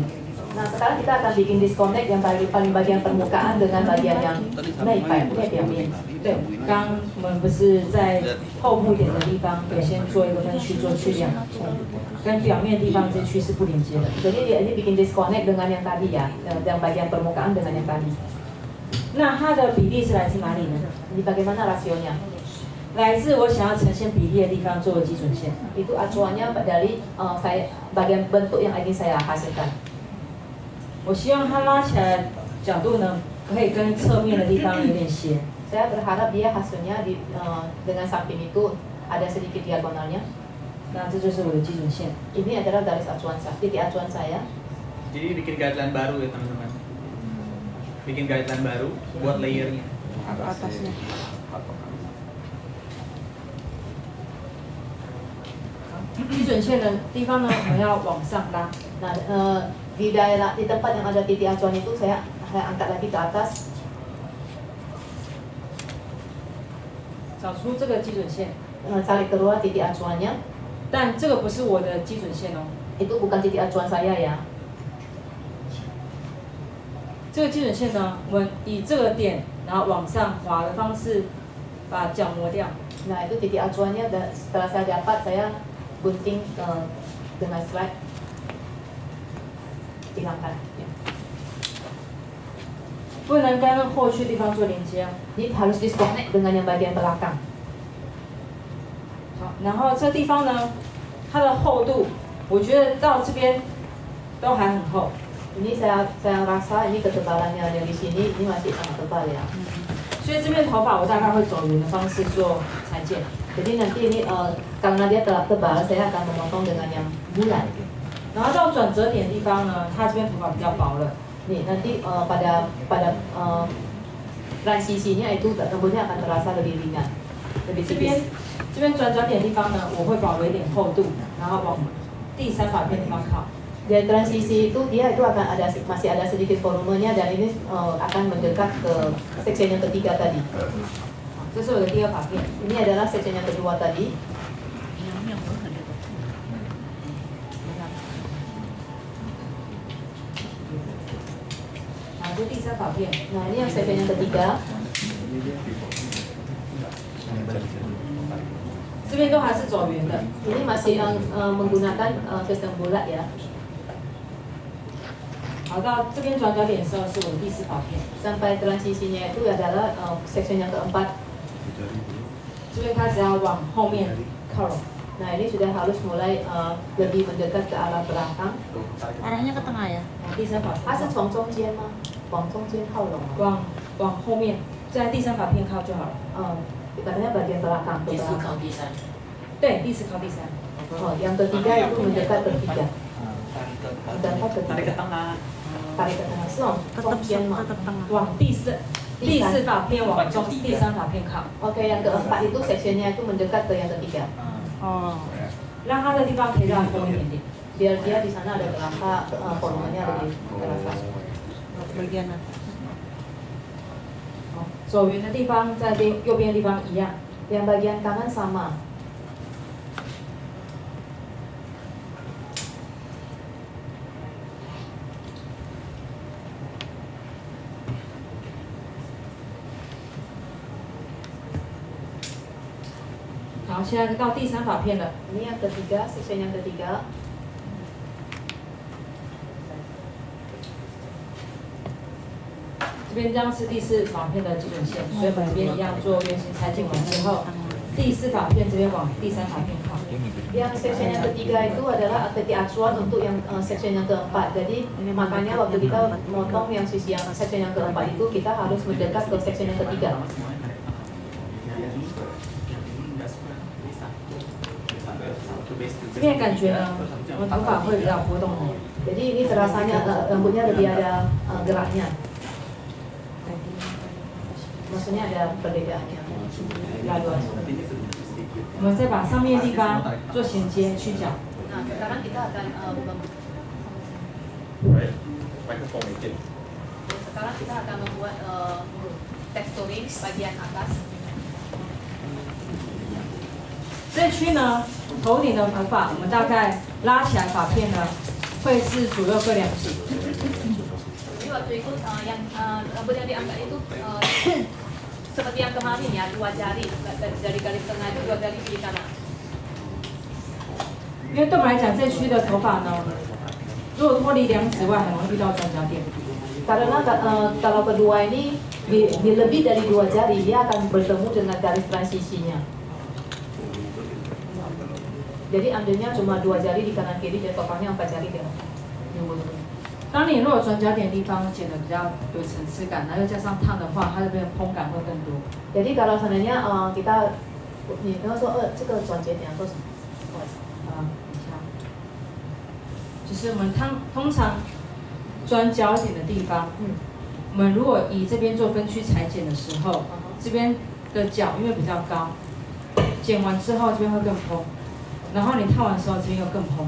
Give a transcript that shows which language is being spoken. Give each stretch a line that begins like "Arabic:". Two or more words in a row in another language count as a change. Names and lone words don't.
Indonesian: Nah, sekarang kita akan bikin disconnect yang paling bagian permukaan dengan bagian yang
Chinese: 内表面。对，刚我们不是在后部一点的地方，有先做一个分区做去量，跟表面地方这区是不连接的。
Indonesian: Jadi ini bikin disconnect dengan yang tadi ya, yang bagian permukaan dengan yang tadi.
Chinese: 那它的比例是来自哪里呢？
Indonesian: Ini bagaimana rasionya?
Chinese: 来自我想要呈现比例的地方作为基准线。
Indonesian: Itu acuannya dari saya bagian bentuk yang ingin saya hasilkan.
Chinese: 我希望它拉起来角度呢，可以跟侧面的地方有点斜。
Indonesian: Saya berharap dia hasilnya dengan samping itu ada sedikit diagonalnya.
Chinese: 那这就是我的基准线。
Indonesian: Ini adalah garis acuan saya, titik acuan saya. Jadi bikin guideline baru ya teman-teman. Bikin guideline baru buat layernya. Atasnya.
Chinese: 基准线的地方呢，我们要往上拉。
Indonesian: Nah, di tempat yang ada titik acuan itu saya angkat lagi ke atas.
Chinese: 找出这个基准线，
Indonesian: Cari keluar titik acuannya.
Chinese: 但这个不是我的基准线哦。
Indonesian: Itu bukan titik acuan saya ya.
Chinese: 这个基准线呢，我们以这个点，然后往上滑的方式把角磨掉。
Indonesian: Nah, itu titik acuannya dan setelah saya dapat saya gunting dengan slide. Hilangkan. Ya.
Chinese: 不能跟后区地方做连接哦。
Indonesian: Ini harus disconnect dengan yang bagian belakang.
Chinese: 好，然后这地方呢，它的厚度，我觉得到这边都还很厚。
Indonesian: Ini saya rasa ini ketebalannya yang di sini ini masih sangat tebal ya.
Chinese: 所以这边头发我大概会走圆的方式做裁剪。
Indonesian: Jadi nanti ini karena dia telah tebal, saya akan memotong dengan yang bulat.
Chinese: 然后到转折点地方呢，它这边头发比较薄了。
Indonesian: Nih nanti pada transisinya itu rambutnya akan terasa lebih ringan, lebih
Chinese: 这边
Indonesian: tipis.
Chinese: 这边转角点地方呢，我会保留一点厚度，然后往第三发片地方靠。
Indonesian: Dari transisi itu dia itu akan masih ada sedikit volumenya dan ini akan mendekat ke section yang ketiga tadi.
Chinese: 这是我的第二发片。
Indonesian: Ini adalah section yang kedua tadi. Nah,
Chinese: 这第三发片。
Indonesian: Nah ini yang section yang ketiga.
Chinese: 这边都还是走圆的。
Indonesian: Ini masih menggunakan sistem bulat ya.
Chinese: 好，到这边转角点的时候是我的第四发片。
Indonesian: Sampai transisinya itu adalah section yang keempat.
Chinese: 这边开始要往后面靠拢。
Indonesian: Nah ini sudah harus mulai lebih mendekat ke arah belakang. Arahnya ke tengah ya?
Chinese: 第三发它是从中间吗？往中间靠拢吗？往后面，在第三发片靠就好了。
Indonesian: katanya bagian belakang ke belakang.
Chinese: 对，第四靠第三。
Indonesian: Oh, yang ketiga itu mendekat ke tiga. Mendekat ke Tarik tiga. ke tengah. tarik ke tengah, so Tetap
Chinese: 中间嘛。
Indonesian: tetap tengah.
Chinese: 往第四法片往中，第三法片靠，
Indonesian: Oke, yang keempat itu sectionnya itu mendekat ke yang ketiga. Oh.
Chinese: 让它的地方可以让它丰一点点。
Indonesian: Biar dia di sana ada terasa volumenya lebih terasa. Bagian atas.
Chinese: 走圆的地方在右边的地方一样。
Indonesian: Yang bagian kanan sama.
Chinese: 好，现在到第三法片了。
Indonesian: Ini yang ketiga, section yang ketiga.
Chinese: 这边将是第四法片的基本线，所以我们这边一样做圆形裁剪完之后，第四法片这边往第三法片靠。
Indonesian: Yang section yang ketiga itu adalah aktiviti acuan untuk yang section yang keempat. Jadi makanya waktu kita motong yang sisi yang section yang keempat itu kita harus mendekat ke section yang ketiga.
Chinese: 这边感觉呢，我们头发会比较波动的。
Indonesian: Jadi ini terasanya rambutnya lebih ada geraknya. Maksudnya ada perbedaannya. Graduasi.
Chinese: 我们再把上面的地方做衔接去角。
Indonesian: Nah, sekarang kita akan sekarang kita akan membuat texturing bagian atas.
Chinese: 这区呢，头顶的头发，我们大概拉起来发片呢，会是左右各2指。
Indonesian: Jadi waktu itu yang rambut yang diangkat itu seperti yang kemarin ya, 2 jari dari garis tengah itu 2 jari kiri kanan.
Chinese: 因为对我们来讲，这区的头发呢，如果脱离2指外，很容易遇到转角点。
Indonesian: Karena kalau kedua ini di lebih dari 2 jari dia akan bertemu dengan garis transisinya. Jadi ambilnya cuma 2 jari di kanan kiri dan totalnya 4 jari deh.
Chinese: 当你如果转角点的地方剪得比较有层次感，然后又加上烫的话，它这边的蓬感会更多。
Indonesian: Jadi kalau seandainya kita
Chinese: 你刚刚说这个转节点说什么？就是我们通常转角点的地方，我们如果以这边做分区裁剪的时候，这边的角因为比较高，剪完之后这边会更蓬，然后你烫完的时候这边又更蓬。